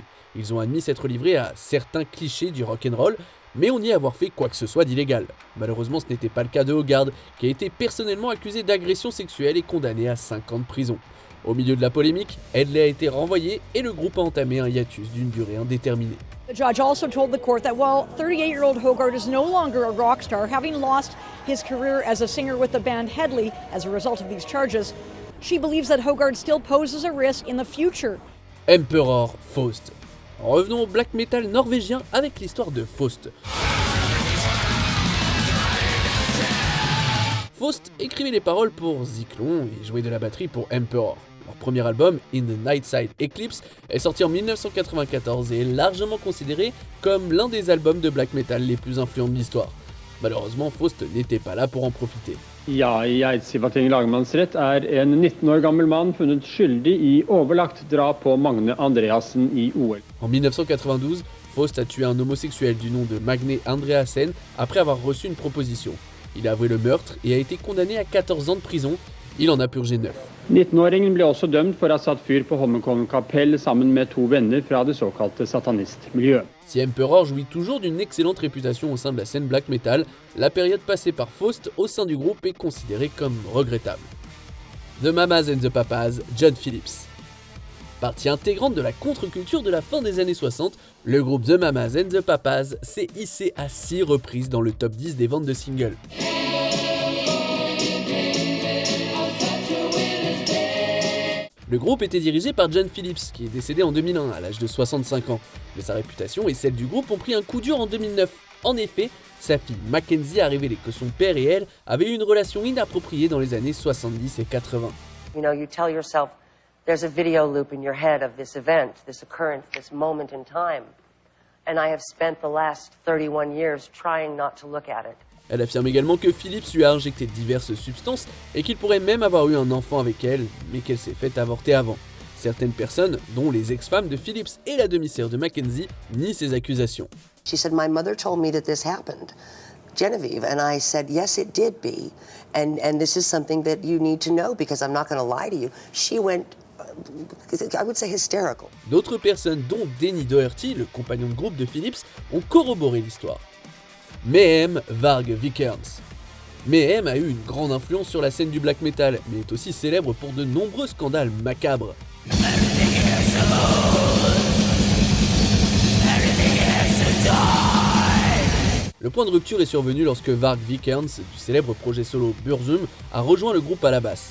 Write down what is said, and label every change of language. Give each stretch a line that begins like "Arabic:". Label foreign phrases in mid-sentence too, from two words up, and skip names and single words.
French: Ils ont admis s'être livrés à certains clichés du rock'n'roll, mais on nie avoir fait quoi que ce soit d'illégal. Malheureusement, ce n'était pas le cas de Hogarth, qui a été personnellement accusé d'agression sexuelle et condamné à 5 ans de prison. Au milieu de la polémique, Hedley a été renvoyé et le groupe a entamé un hiatus d'une durée indéterminée.
English: The judge also told the court that while 38-year-old Hogarth is no longer a rock star, having lost his career as a singer with the band Hedley as a result of these charges, she believes that Hogarth still poses a risk in the future.
French: Emperor Faust. Revenons au black metal norvégien avec l'histoire de Faust. Faust écrivait les paroles pour Zyklon et jouait de la batterie pour Emperor. Leur premier album, In the Nightside Eclipse, est sorti en 1994 et est largement considéré comme l'un des albums de black metal les plus influents de l'histoire. Malheureusement, Faust n'était pas là pour en profiter.
Norwegian: Ja, i Eidsivating lagmannsrett en 19 år gammel mann funnet skyldig i overlagt drap på Magne Andreassen i OL.
French: En 1992, Faust a tué un homosexuel du nom de Magne Andreassen après avoir reçu une proposition. Il a avoué le meurtre et a été condamné à 14 ans de prison. Il en a purgé 9.
Norwegian: 19-åringen ble også dømt for å ha satt fyr på Holmenkollen kapell sammen med 2 venner fra det såkalte satanistmiljøet.
French: Si Emperor jouit toujours d'une excellente réputation au sein de la scène black metal, la période passée par Faust au sein du groupe est considérée comme regrettable. The Mamas and the Papas, John Phillips. Partie intégrante de la contre-culture de la fin des années 60, le groupe The Mamas and the Papas s'est hissé à 6 reprises dans le top 10 des ventes de singles. Le groupe était dirigé par John Phillips, qui est décédé en 2001 à l'âge de 65 ans, mais sa réputation et celle du groupe ont pris un coup dur en 2009. En effet, sa fille Mackenzie a révélé que son père et elle avaient eu une relation inappropriée dans les années 70 et 80.
English: You know, you tell yourself there's a video loop in your head of this event, this occurrence, this moment in time. And I have spent the last 31 years trying not to look at it.
French: Elle affirme également que Phillips lui a injecté diverses substances et qu'il pourrait même avoir eu un enfant avec elle, mais qu'elle s'est fait avorter avant. Certaines personnes, dont les ex-femmes de Phillips et la demi-sœur de Mackenzie, nient ces accusations.
English: She said, my mother told me that this happened, Genevieve, and I said, yes, it did be, and this is something that you need to know because I'm not going to lie to you. She went, I would say, hysterical.
French: D'autres personnes, dont Denny Doherty, le compagnon de groupe de Phillips, ont corroboré l'histoire. Mayhem Varg Vikernes. Mayhem a eu une grande influence sur la scène du black metal, mais est aussi célèbre pour de nombreux scandales macabres. Le point de rupture est survenu lorsque Varg Vikernes, du célèbre projet solo Burzum, a rejoint le groupe à la basse.